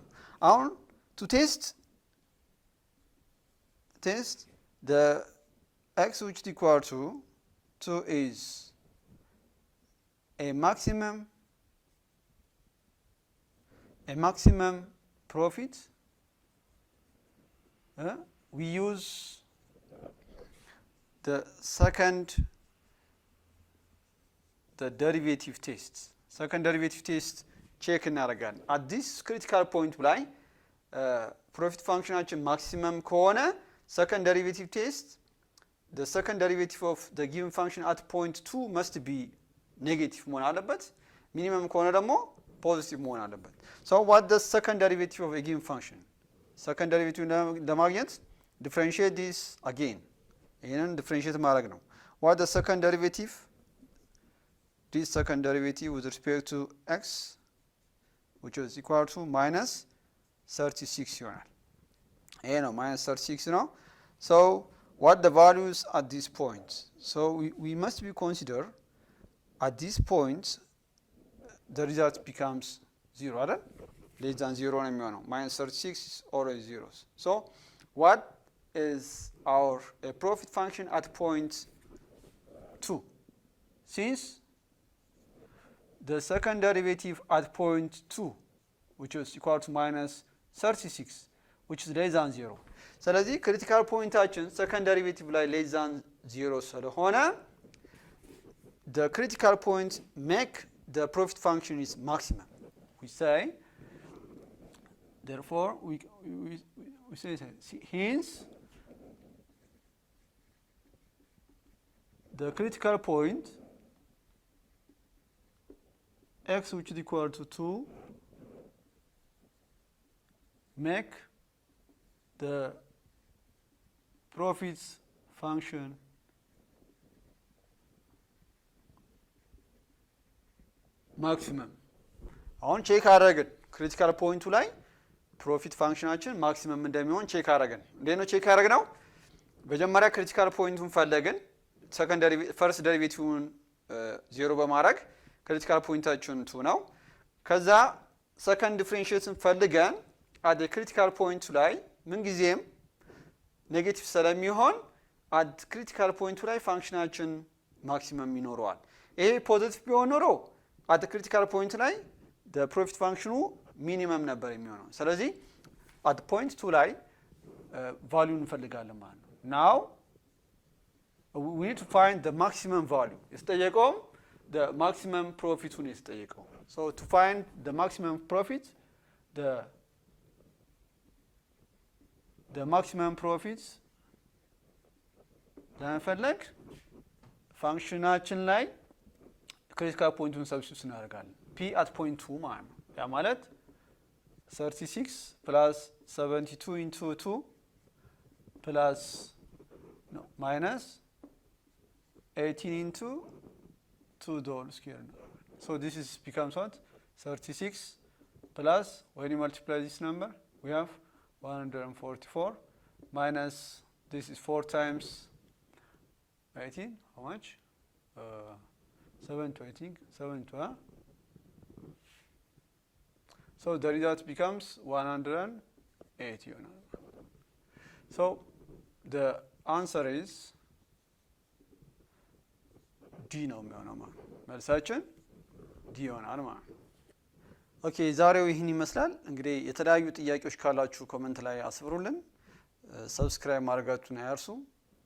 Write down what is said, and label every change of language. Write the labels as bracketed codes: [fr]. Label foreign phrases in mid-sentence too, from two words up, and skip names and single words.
[en] Now, to test the x, which is equal to 2 is a maximum profit. We use the derivative test. Second derivative test check እናደርጋለን። At this critical point ላይ profit functionችን maximum ከሆነ second derivative test, the second derivative of the given function at point 2 must be negative [am] መሆን አለበት። [en] minimum [am] ከሆነ ደግሞ [en] positive [am] መሆን አለበት። [en] So what the second derivative of a given function? Second derivative ለማግኘት differentiate this again. [am] ይሄንን differentiate ማድረግ ነው። [en] What the second derivative? This second derivative with respect to x, which is equal to minus 36 [am] ይሆናል። ይሄ ነው minus 36 ነው። [en] So what the values at this point? So we must be consider at this point the result becomes 0 አይደል? less than 0 [am] ነው የሚሆነው። [en] minus 36 is always zeros. So what is our profit function at point 2? Since the second derivative at point 2, which is equal to minus 36, which is less than 0. ስለዚህ critical pointችን second derivative ላይ less than 0 ስለሆነ the critical point make the profit function is maximum. We say, therefore, we say hence the critical point x, which is equal to 2, make the profits function maximum. [am] አሁን ቼክ አደረግን [en] critical point [am] ላይ [en] profit function maximum [am] እንደሚሆን [en] check። [am] እንዴት ነው ቼክ ያደረግነው? መጀመሪያ [en] critical point [am] ፈለግን። [en] first derivative [am] 0 በማድረግ [en] critical point [am] 2 ነው። ከዛ [en] second differentiation [am] ፈልገን [en] at critical point [am] ላይ ምን ጊዜም ኔጌቲቭ ስለሚሆን [en] at critical point [am] ላይ [en] function maximum [am] ይኖረዋል። ይሄ ፖዚቲቭ ቢሆን ኖሮ [en] at critical point ላይ the profit function minimum [am] ነበር የሚሆነው። ስለዚህ [en] at point 2 ላይ ቫልዩ [am] እንፈልጋለን ማለት ነው። [en] now we need to find the maximum value. [am] የተጠየቀውም [en] the maximum profit [am] ነው የተጠየቀው. [en] So to find the maximum profit, the maximum profits ለመፈለግ ፋንክሽናችን ላይ critical point substitute እናደርጋለን። p at point 2 [am] ማለት ነው። ያ ማለት [en] 36 plus 72 into 2 plus minus 18 into 2 the whole square. So this is becomes what? 36 plus, when you multiply this number, we have 144 minus, this is 4 times 18, how much? 7 to 18, 7 to so the result becomes 180. So the answer is D [am] ነው የሚሆነው ማለት መልሳችን D ይሆናል ማለት ነው። ኦኬ ዛሬው ይህን ይመስላል። እንግዲህ የተለያዩ ጥያቄዎች ካላችሁ ኮሜንት ላይ አስፍሩልን። ሰብስክራይብ ማድረጋችሁን አያርሱ።